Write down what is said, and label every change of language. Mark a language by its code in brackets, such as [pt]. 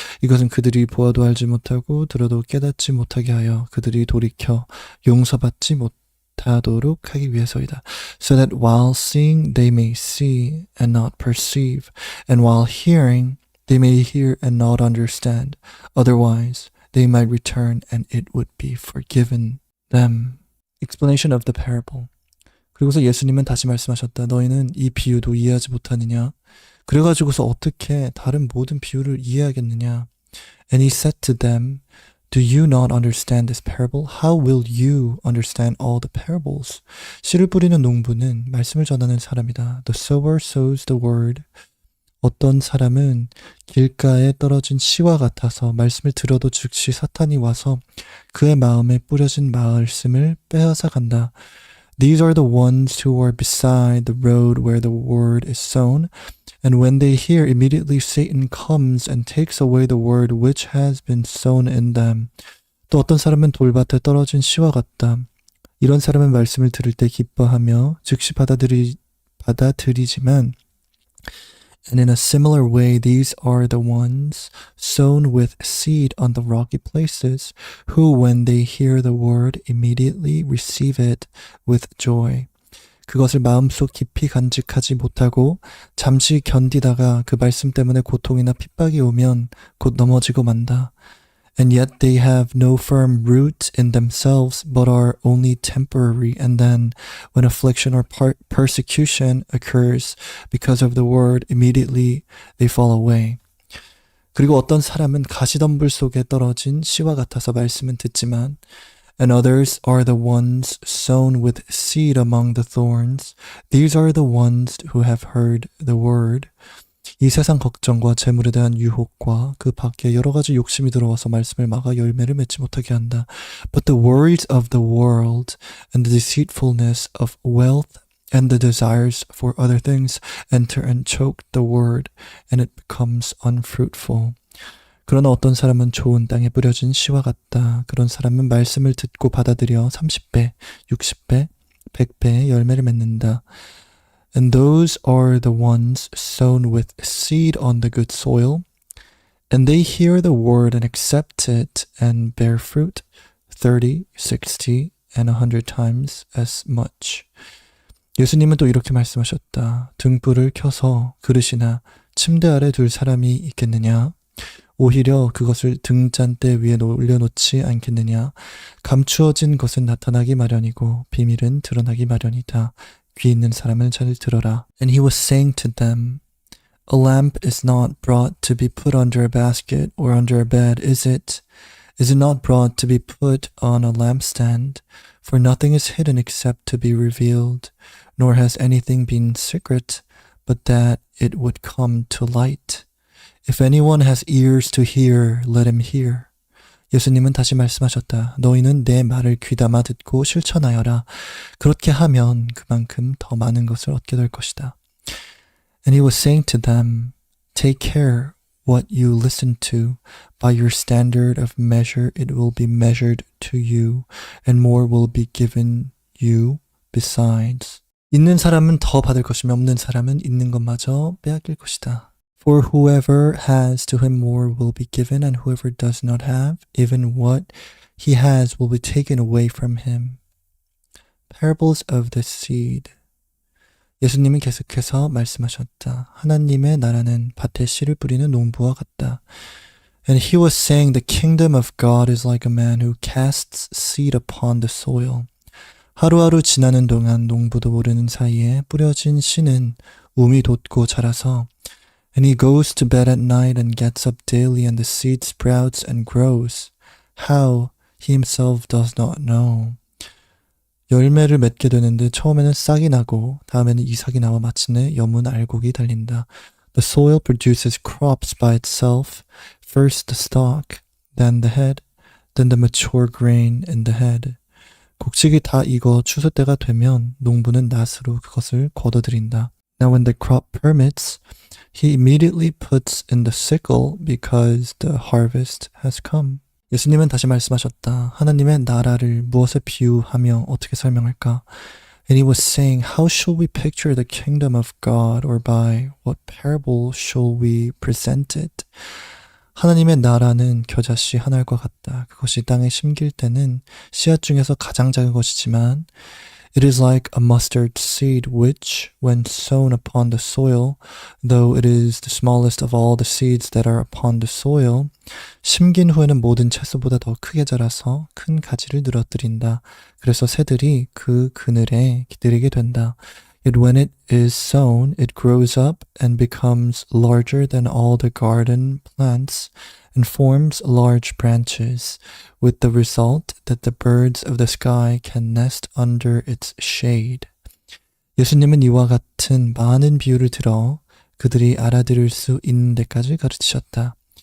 [ko] 이것은 그들이 보아도 알지 못하고 들어도 깨닫지 못하게 하여 그들이 돌이켜 용서받지 못하도록 하기 위해서이다. [en] So that while seeing they may see and not perceive, and while hearing they may hear and not understand. Otherwise, they might return and it would be forgiven them. Explanation of the parable. [ko] 그리고서 예수님은 다시 말씀하셨다. 너희는 이 비유도 이해하지 못하느냐? 그래가지고서 어떻게 다른 모든 비유를 이해하겠느냐? [en] And he said to them, Do you not understand this parable? How will you understand all the parables? [ko] 씨를 뿌리는 농부는 말씀을 전하는 사람이다. [en] The sower sows the word. [ko] 어떤 사람은 길가에 떨어진 씨와 같아서 말씀을 들어도 즉시 사탄이 와서 그의 마음에 뿌려진 말씀을 빼앗아 간다. [en] These are the ones who are beside the road where the word is sown, and when they hear, immediately Satan comes and takes away the word which has been sown in them. [ko] 또 어떤 사람은 돌밭에 떨어진 씨와 같다. 이런 사람은 말씀을 들을 때 기뻐하며 즉시 받아들이지만 [en] And in a similar way, these are the ones sown with seed on the rocky places, who, when they hear the word, immediately receive it with joy. [ko] 그것을 마음속 깊이 간직하지 못하고 잠시 견디다가 그 말씀 때문에 고통이나 핍박이 오면 곧 넘어지고 만다. [en] And yet they have no firm root in themselves, but are only temporary. And then, when affliction or persecution occurs because of the word, immediately they fall away. [ko] 그리고 어떤 사람은 가시덤불 속에 떨어진 씨와 같아서 말씀은 듣지만, [en] and others are the ones sown with seed among the thorns. These are the ones who have heard the word. [ko] 이 세상 걱정과 재물에 대한 유혹과 그 밖에 여러 가지 욕심이 들어와서 말씀을 막아 열매를 맺지 못하게 한다. [en] But the worries of the world and the deceitfulness of wealth and the desires for other things enter and choke the word, and it becomes unfruitful. [ko] 그러나 어떤 사람은 좋은 땅에 뿌려진 씨와 같다. 그런 사람은 말씀을 듣고 받아들여 30배, 60배, 100배의 열매를 맺는다. [en] And those are the ones sown with seed on the good soil, and they hear the word and accept it and bear fruit 30, 60, and 100 times as much. [ko] 예수님은 또 이렇게 말씀하셨다. 등불을 켜서 그릇이나 침대 아래 둘 사람이 있겠느냐? 오히려 그것을 등잔대 위에 올려놓지 않겠느냐? 감추어진 것은 나타나기 마련이고 비밀은 드러나기 마련이다. 귀 있는 사람은 잘 들어라. [en] And he was saying to them, A lamp is not brought to be put under a basket or under a bed, is it? Is it not brought to be put on a lampstand? For nothing is hidden except to be revealed, nor has anything been secret, but that it would come to light. If anyone has ears to hear, let him hear. [ko] 예수님은 다시 말씀하셨다. 너희는 내 말을 귀담아 듣고 실천하여라. 그렇게 하면 그만큼 더 많은 것을 얻게 될 것이다. [en] And he was saying to them, Take care what you listen to. By your standard of measure it will be measured to you, and more will be given you besides. [ko] 있는 사람은 더 받을 것이며 없는 사람은 있는 것마저 빼앗길 것이다. [en] For whoever has, to him more will be given, and whoever does not have, even what he has will be taken away from him. Parables of the seed. [ko] 예수님은 계속해서 말씀하셨다. 하나님의 나라는 밭에 씨를 뿌리는 농부와 같다. [en] And he was saying the kingdom of God is like a man who casts seed upon the soil. [ko] 하루하루 지나는 동안 농부도 모르는 사이에 뿌려진 씨는 움이 돋고 자라서 [en] And he goes to bed at night and gets up daily and the seed sprouts and grows. How? He himself does not know. [ko] 열매를 맺게 되는데 처음에는 싹이 나고 다음에는 이삭이 나와 마침내 여문 알곡이 달린다. [en] The soil produces crops by itself, first the stalk, then the head, then the mature grain in the head. [ko] 곡식이 다 익어 추수 때가 되면 농부는 낫으로 그것을 걷어들인다. [en] Now when the crop permits, he immediately puts in the sickle because the harvest has come. [ko] 예수님은 다시 말씀하셨다. 하나님의 나라를 무엇에 비유하며 어떻게 설명할까? [en] And he was saying, how shall we picture the kingdom of God or by what parable shall we present it? [ko] 하나님의 나라는 겨자씨 한 알과 같다. 그것이 땅에 심길 때는 씨앗 중에서 가장 작은 것이지만 [en] It is like a mustard seed which, when sown upon the soil, though it is the smallest of all the seeds that are upon the soil, [ko] 심긴 후에는 모든 채소보다 더 크게 자라서 큰 가지를 늘어뜨린다. 그래서 새들이 그 그늘에 기다리게 된다. [en] Yet when it is sown, it grows up and becomes larger than all the garden plants and forms large branches, with the result that the birds of the sky can nest under its shade. [ko] 예수님은 이와 같은 많은 비유를 들어 그들이 알아들을 수 있는 데까지 가르치셨다.